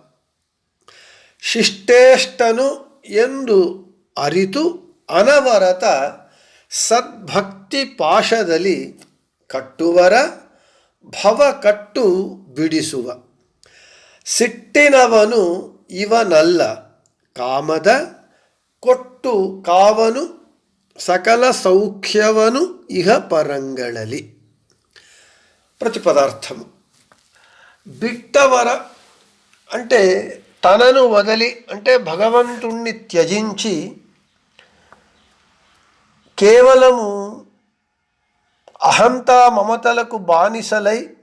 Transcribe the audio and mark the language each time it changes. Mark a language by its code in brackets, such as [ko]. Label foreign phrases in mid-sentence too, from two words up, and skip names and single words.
[kn] ಶಿಷ್ಟೇಷ್ಟನು ಎಂದು ಅರಿತು ಅನವರತ ಸದ್ಭಕ್ತಿ ಪಾಶದಲ್ಲಿ ಕಟ್ಟುವರ ಭವ ಕಟ್ಟು ಬಿಡಿಸುವ ಸಿಟ್ಟಿನವನು ಇವನಲ್ಲ ಕಾಮದ ಕೊಟ್ಟು ಕಾವನು ಸಕಲ ಸೌಖ್ಯವನು ಇಹ ಪರಂಗಳಲಿ. [te] ప్రతిపదార్థము. బిట్టవర అంటే తనను వదలి, అంటే భగవంతుణ్ణి త్యజించి కేవలము అహంతా మమతలకు బానిసలై